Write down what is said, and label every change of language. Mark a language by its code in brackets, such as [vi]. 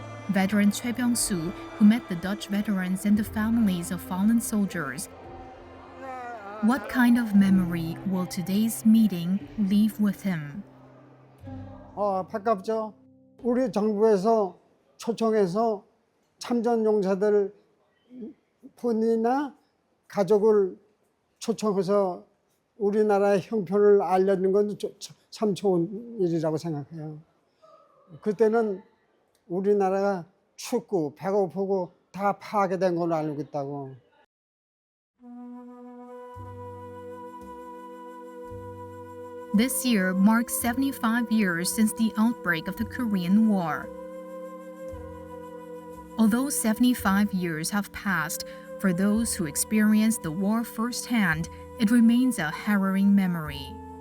[en] Veteran Choi Byung-soo, who met the Dutch veterans and the families of fallen soldiers. What kind of memory will today's meeting leave with him? [ko] 반갑죠. 우리 정부에서 초청해서 참전 용사들 본인이나 가족을 초청해서 우리나라의 형편을 알려주는 건 참 좋은 일이라고 생각해요. 그때는 우리나라가 춥고 배고프고 다 파괴된 걸로 알고 있다고. [en] This year marks 75 years since the outbreak of the Korean War. Although 75 years have passed, for those who experienced the war firsthand, it remains a harrowing memory.